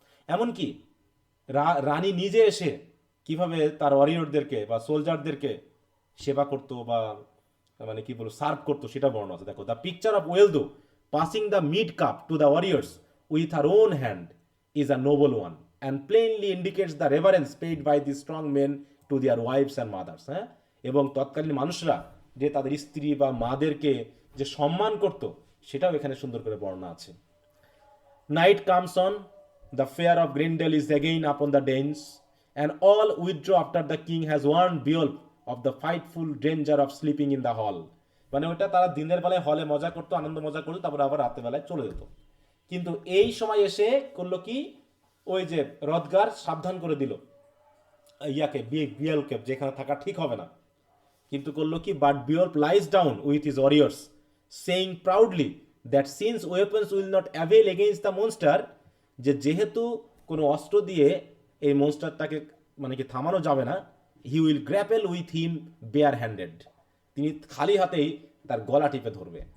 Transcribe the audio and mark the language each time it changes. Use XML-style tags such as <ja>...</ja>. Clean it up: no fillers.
<bn>এমনকি রানী নিজে এসে কিভাবে তার ওয়ারিয়রদেরকে বা সোলজারদেরকে সেবা করতো বা মানে কি বলবো সার্ভ করতো, সেটা বর্ণনা আছে। দেখো,</bn> <en>The picture of Wealhtheow passing the mead cup to the warriors with her own hand is a noble one and plainly indicates the reverence paid by the strong men to their wives and mothers.</en> <bn>হ্যাঁ, এবং তৎকালীন মানুষরা যে তাদের স্ত্রী বা মাদেরকে যে সম্মান করত, সেটাও এখানে সুন্দর করে বর্ণনা আছে।</bn> <en>Night comes on, the fear of Grendel is again upon the Danes, and all withdraw after the king has warned Beowulf of the frightful danger of sleeping in the hall.</en> <bn>মানে ওটা তারা দিনের বেলায় হলে মজা করতো, আনন্দ মজা করতো, তারপর আবার রাতের বেলায় চলে যেত। কিন্তু এই সময় এসে করলো কি, ওই যে রদগার সাবধান করে দিল ইয়াকে, বিয়ল্ফকে, যেখানে থাকা ঠিক হবে না। কিন্তু করলো কি,</bn> <en>but Beowulf lies down with his warriors saying proudly that since weapons will not avail against the monster,</en> <bn>যে যেহেতু কোনো অস্ত্র দিয়ে এই মনস্টারটাকে মানে কি থামানো যাবে না,</bn> <en>he will grapple with him bare handed,</en> <bn>তিনি খালি হাতেই তার গলা টিপে ধরবে।</bn>